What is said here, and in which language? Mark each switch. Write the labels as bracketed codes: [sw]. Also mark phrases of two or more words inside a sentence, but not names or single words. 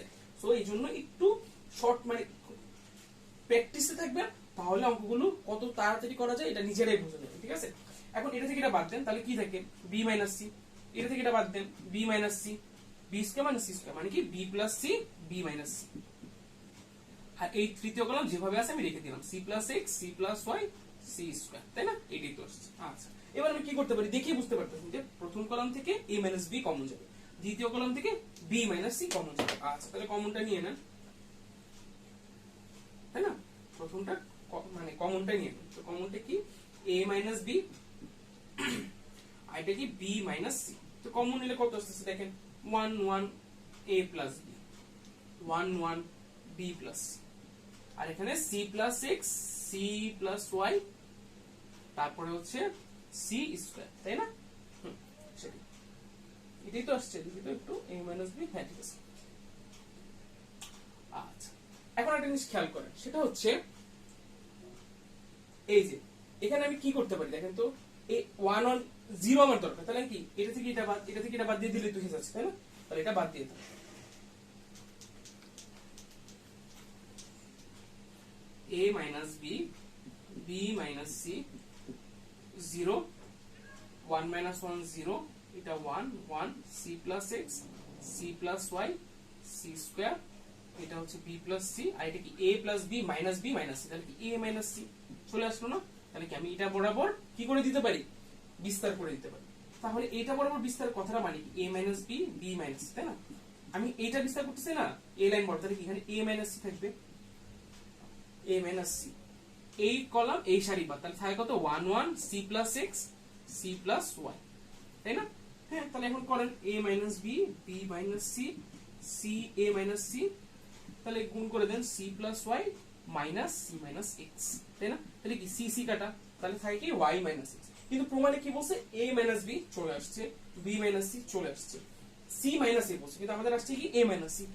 [bn] সো এই জন্য একটু শর্ট মানে প্র্যাকটিসে থাকবেন, তাহলে অঙ্কগুলো কত তাড়াতাড়ি করা যায় এটা নিজেরাই বুঝে নেবেন, ঠিক আছে? এখন এটা থেকে এটা বাদ দেন, তাহলে কি থাকে [en] b minus c, [bn] এটা থেকে এটা বাদ দেন [en] b minus c, b square minus c square [bn] মানে কি [en] b plus c, b minus c। [bn] আর এই তৃতীয় কলাম যেভাবে আছে আমি রেখে দিলাম [en] c plus x, c plus y, c square, [bn] তাই না? এটাই তো আসছে। আচ্ছা, এবার আমি কি করতে পারি, দেখে বুঝতে পারতেছি যে প্রথম কলাম থেকে [en] a minus b common [bn] যাবে, দ্বিতীয় কলাম থেকে [en] b minus c common [bn] যাবে। আচ্ছা, তাহলে কমনটা নিয়ে নেন, তাই না? প্রথমটা মানে কমনটা নিয়ে নেন, তো কমনটা কি [en] a minus b, [bn] আর এটা কি [en] b minus c। [bn] তো কমন নিলে কত আসছে দেখেন 1 1 [en] a plus b, [bn] 1 1 [en] b plus c, [bn] আর এখানে [en] c plus x, c plus y, [bn] তারপরে হচ্ছে [en] c square, [bn] তাই না? সেটাই, এটাই তো আসছে, দেখি তো একটু [en] a minus b, [bn] হ্যাঁ ঠিক আছে। আচ্ছা, এখন একটা জিনিস খেয়াল করেন, সেটা হচ্ছে এই যে এখানে আমি কি করতে পারি দেখেন তো, এই 1 1 0 আমার দরকার, তাহলে কি এটা থেকে এটা বাদ, এটা থেকে এটা বাদ দিয়ে দিলে তো হয়ে যাচ্ছে, তাই না? তাহলে এটা বাদ দিয়ে দাও, [en] a minus b, b minus c, [bn] 0, [en] 1 minus 1 [bn] 0, এটা 1 1, [en] c plus x, c plus y, c square, [bn] এটা হচ্ছে [en] b plus c, [bn] আর এটা কি [en] a plus b minus b minus c, [bn] তাহলে কি [en] a minus c [bn] চলে আসলো না? তাহলে কি আমি এটা বরাবর কি করে দিতে পারি? বিস্তার করে দিতে পারি। তাহলে এটা বরাবর বিস্তার কথাটা মানে কি [en] a minus b, b minus c, [bn] তাই না? আমি এটা বিস্তার করতেছি না, a লাইন বরাবর, তাহলে কি এখানে [en] a minus c [bn] থাকবে, [en] a minus c, [bn] এই কলাম এই সারি বাদ, তাহলে থাকে কত 1 1, [en] c plus x, c plus y, [bn] তাই না? হ্যাঁ, তাহলে এখন করেন [en] a minus b, b minus c, c a minus c, [bn] তাহলে গুণ করে দেন [en] c plus y minus c minus x, [bn] তাই না? তাহলে কি c c কাটা, তাহলে থাকে কি [en] y minus x। [bn] কিন্তু প্রমাণে কি বলছে? [en] a minus b [bn] চলে আসছে, [en] b minus c [bn] চলে আসছে, [en] c minus a [bn] বলছে, কিন্তু আমাদের আসছে কি [en] a minus c।